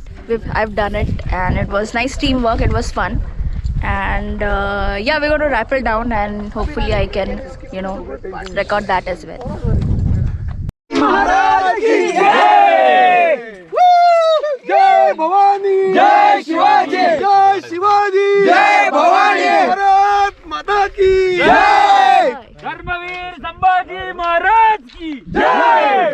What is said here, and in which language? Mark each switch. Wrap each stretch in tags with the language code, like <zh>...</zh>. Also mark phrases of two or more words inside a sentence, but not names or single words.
<en>I've done it and it was nice teamwork. It was fun. And yeah, we're going to rappel down and hopefully I can, record that as well.</en> <hi>महाराज की जय. जय भवानी. जय शिवाजी. जय शिवाजी. जय भवानी. भारत माता की जय. धर्मवीर संभाजी महाराज की जय.</hi>